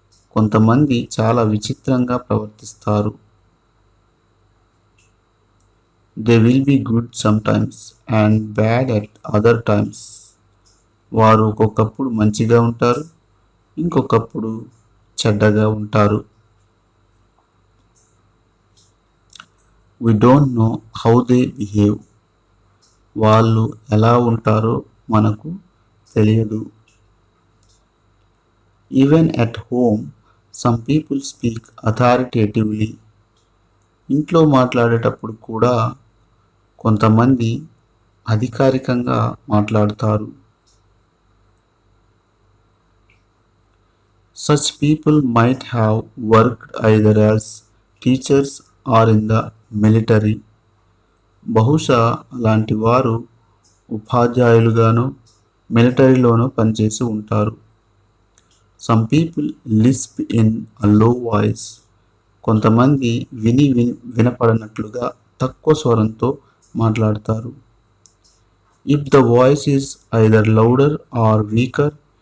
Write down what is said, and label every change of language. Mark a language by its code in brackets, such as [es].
[te] కొంతమంది చాలా విచిత్రంగా ప్రవర్తిస్తారు. [en] They will be good some times and bad at other times. [te] వారు ఒక్కొక్కప్పుడు మంచిగా ఉంటారు, ఇంకొకప్పుడు చెడ్డగా ఉంటారు. [en] We don't know how they behave. [te] వాళ్ళు ఎలా ఉంటారో మనకు తెలియదు. [en] Even at home some people speak authoritatively. [te] ఇంట్లో మాట్లాడేటప్పుడు కూడా కొంతమంది అధికారికంగా మాట్లాడతారు. [en] Such people might have worked either as teachers or in the military. [te] బహుశా అలాంటి వారు ఉపాధ్యాయులుగానో మిలిటరీలోనో పనిచేసి ఉంటారు. [en] Some people lisp in a low voice. [te] కొంతమంది వినపడనట్లుగా తక్కువ స్వరంతో మాట్లాడతారు. [en] if the voice is either louder or weaker